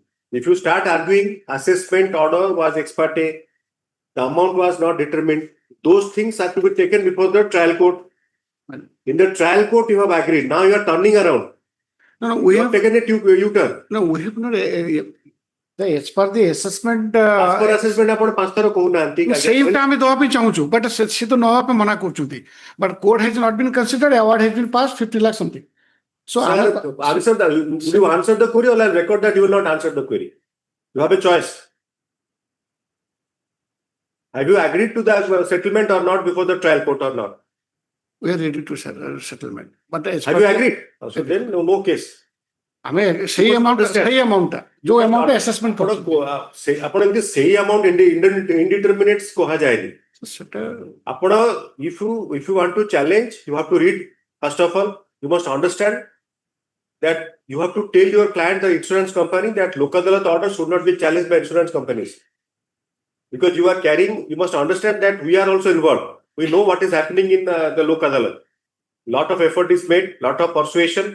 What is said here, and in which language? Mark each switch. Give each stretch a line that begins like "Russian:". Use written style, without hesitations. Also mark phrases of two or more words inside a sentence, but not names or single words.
English: If you start arguing, assessment order was ex parte, the amount was not determined, those things have to be taken before the trial court. In the trial court, you have agreed. Now you are turning around. No, we You have taken a U-turn. no, we have not. As per the assessment. As per assessment,
Odia: ଆପଣ 5 ଥର କହୁନାହାନ୍ତି. Same time we do ଚାହୁଁଛୁ, but ସେ ତ ନବା ପାଇଁ ମନା କରୁଛନ୍ତି.
English: But court has not been considered. Award has been passed 50 lakh something. So Sir, answer that. You answer the query, or I'll record that you will not answer the query. You have a choice. Have you agreed to the settlement or not before the trial court or not? we are ready to settle settlement. But as Have per you the- agreed? So then no case.
Odia: ଆମେ ସେଇ amount ଯୋଉ amount assessment କରୁଛୁ ଆପଣ ଏମିତି ସେଇ
English: amount indeterminate
Odia: କୁହାଯାଏନି. ସେଟା
English: ଆପଣ if you want to challenge, you have to read. First of all, you must understand that you have to tell your client, the insurance company, that local adalat order should not be challenged by insurance companies. Because you are carrying, you must understand that we are also involved. We know what is happening in the local adalat. Lot of effort is made, lot of persuasion.